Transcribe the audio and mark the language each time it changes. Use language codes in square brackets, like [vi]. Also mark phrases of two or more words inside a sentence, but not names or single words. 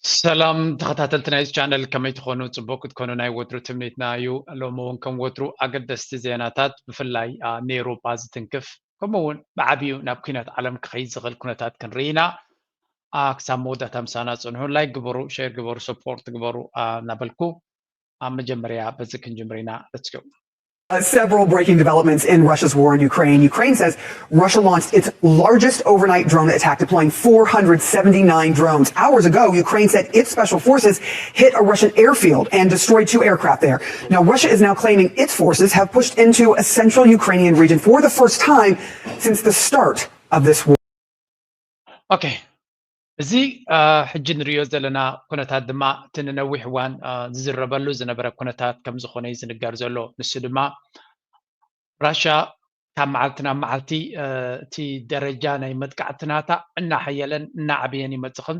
[ti] ሰላም ተኸታተልቲ ናይዚ ቻነል ከመይ ትኾኑ ፅቡቅ ክትኮኑ ናይ ወትሩ ትምኒትና እዩ ሎሚ እውን ከም ወትሩ ኣገደስቲ ዜናታት ብፍላይ ንኤውሮጳ ዝትንክፍ ከምኡ እውን ብዓብዩ ናብ ኩናት ዓለም ክኸይድ ዝኽእል ኩነታት ክንርኢ ኢና ክሳብ መወዳእታ ምሳና ፅንሑ ላይክ ግበሩ ሼር ግበሩ ሰፖርት ግበሩ እናበልኩ ኣብ መጀመርያ በዚ ክንጅምር ኢና [en] let's go. Several breaking developments in Russia's war in Ukraine. Ukraine says Russia launched its largest overnight drone attack, deploying 479 drones. Hours ago, Ukraine said its special forces hit a Russian airfield and destroyed 2 aircraft there. Now, Russia is now claiming its forces have pushed into a central Ukrainian region for the first time since the start of this war. Okay. [ti] እዚ ሕጂ ንሪኦ ዘለና ኩነታት ድማ እቲ ንነዊሕ እዋን ዝዝረበሉ ዝነበረ ኩነታት ከም ዝኾነ እዩ ዝንገር ዘሎ ንሱ ድማ ራሽያ ካብ መዓልቲ ናብ መዓልቲ እቲ ደረጃ ናይ መጥቃዕትናታ እናሓየለን እናዓብየን ይመፅእ ከም